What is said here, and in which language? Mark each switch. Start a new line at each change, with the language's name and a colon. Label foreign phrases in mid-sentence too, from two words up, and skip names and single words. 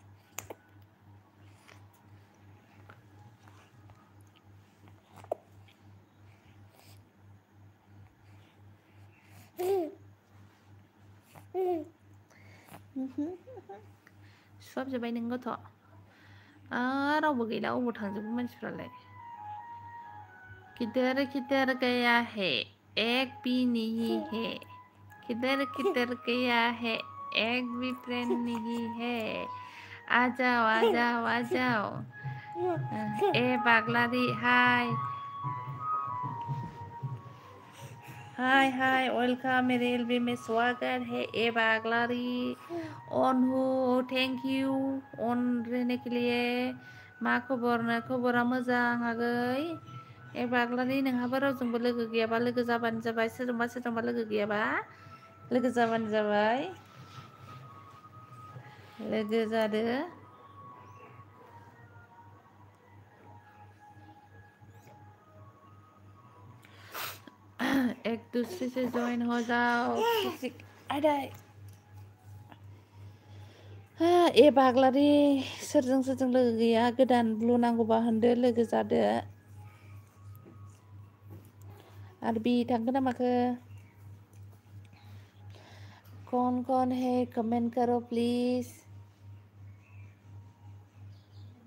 Bodo: सुहाबजोब्बाय नों गथ' रावबो गैला अबाव थांजोबो मानसिफ्रालाय
Hindi: किधर गया है एक भी नहीं है किधर गया है एक भी फ्रेंड नहीं है आ जाओ ए बागलारी हाय वेलकम मेरे एलबी में स्वागत है ए बागलारी ऑन हो थैंक यू ऑन रहने के लिए
Bodo: मा खबरा मोजां आगै ए बागलारी नोंहाबो रावजोंबो लोगो गैयाबा लोगो जाबानो जाबाय सोरजोंबा लोगो गैयाबा लोगो जाबानो जाबाय लोगो जादो
Hindi: एक दूसरे से ज्वाइन हो जाओ
Bodo: ए बागलारी सोरजों लोगो गैया गोदान ब्लु नांगौबा होनदो लोगो जादो आरबि थांगोन ना माखो
Hindi: कौन है कमेंट करो प्लीज